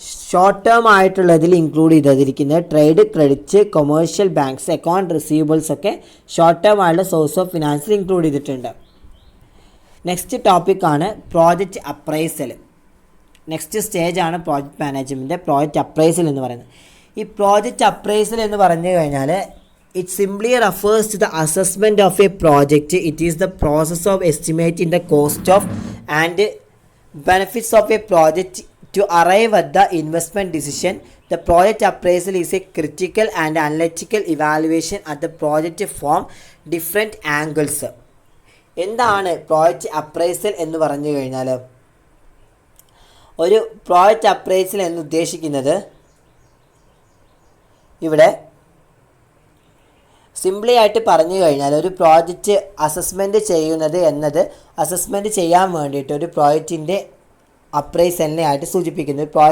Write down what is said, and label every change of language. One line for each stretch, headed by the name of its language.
Malayalam: Short term ആയിട്ടുള്ളതിൽ include ചെയ്തിരിക്കുന്നത് trade credit, commercial banks, account receivables ഒക്കെ short term ആയിട്ടുള്ള source of ഫിനാൻസിൽ include ചെയ്തിട്ടുണ്ട്. Next ടോപ്പിക്കാണ് പ്രോജക്റ്റ് അപ്രൈസൽ. നെക്സ്റ്റ് സ്റ്റേജാണ് പ്രോജക്റ്റ് മാനേജ്മെൻറ്റ്, പ്രോജക്റ്റ് അപ്രൈസൽ എന്ന് പറയുന്നത്. ഈ പ്രോജക്റ്റ് അപ്രൈസൽ എന്ന് പറഞ്ഞു കഴിഞ്ഞാൽ
English: it simply refers to the assessment of a project. It is the process of estimating the cost of and benefits of a project to arrive at the investment decision. The project appraisal is a critical and analytical evaluation at the project from different angles.
Malayalam: എന്താണ് project appraisal എന്ന് പറഞ്ഞു കഴിഞ്ഞാൽ, ഒരു project appraisal എന്ന് ഉദ്ദേശിക്കുന്നത് ഇവിടെ simply ആയിട്ട് പറഞ്ഞു കഴിഞ്ഞാൽ ഒരു പ്രോജക്റ്റ് അസസ്മെൻറ്റ് ചെയ്യുന്നത് എന്നത് അസസ്മെൻറ്റ് ചെയ്യാൻ വേണ്ടിയിട്ട് ഒരു പ്രോജക്റ്റിൻ്റെ അപ്രൈസലിനെ ആയിട്ട് സൂചിപ്പിക്കുന്നത്.